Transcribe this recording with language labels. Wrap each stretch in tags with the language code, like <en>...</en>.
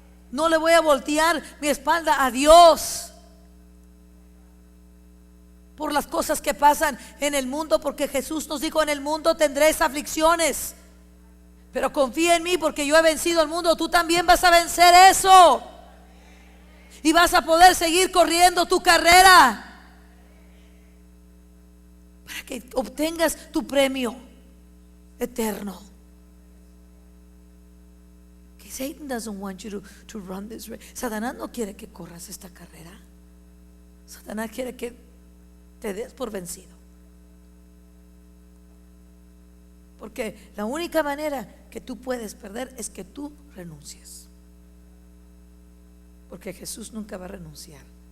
<es>No le voy a voltear mi espalda a Dios por las cosas que pasan en el mundo, porque Jesús nos dijo: en el mundo tendréis aflicciones, pero confía en mí, porque yo he vencido al mundo. Tú también vas a vencer eso y vas a poder seguir corriendo tu carrera para que obtengas tu premio eterno. Que</es> <en>Satan doesn't want you to run this race.</en> <es>Satanás no quiere que corras esta carrera. Satanás quiere que te des por vencido, porque la única manera que tú puedes perder es que tú renuncies, porque Jesús nunca va a renunciar.</es>